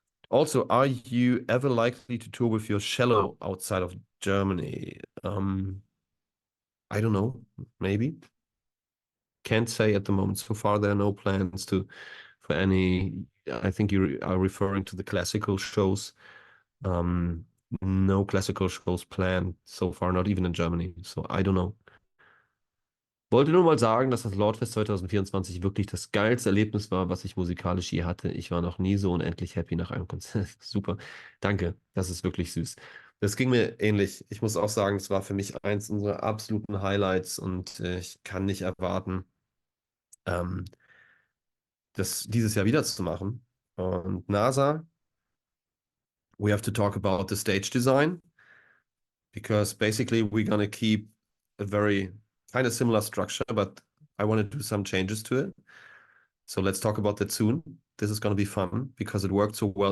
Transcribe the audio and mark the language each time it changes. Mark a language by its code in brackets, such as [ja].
[en] Also, are you ever likely to tour with your cello outside of Germany? I don't know. Maybe. Can't say at the moment. So far, there are no plans for any. I think you are referring to the classical shows. Um, no classical shows planned so far, not even in Germany. So I don't know. [de] Wollte nur mal sagen, dass das Lordfest 2024 wirklich das geilste Erlebnis war, was ich musikalisch je hatte. Ich war noch nie so unendlich happy nach einem Konzert. Super. Danke. Das ist wirklich süß. Das ging mir ähnlich. Ich muss auch sagen, es war für mich eins unserer absoluten Highlights und ich kann nicht erwarten, ähm, das dieses Jahr wieder zu machen. [en] Und NASA, we have to talk about the stage design because basically we're gonna keep a very kind of similar structure, but I want to do some changes to it. So let's talk about that soon. This is going to be fun because it worked so well.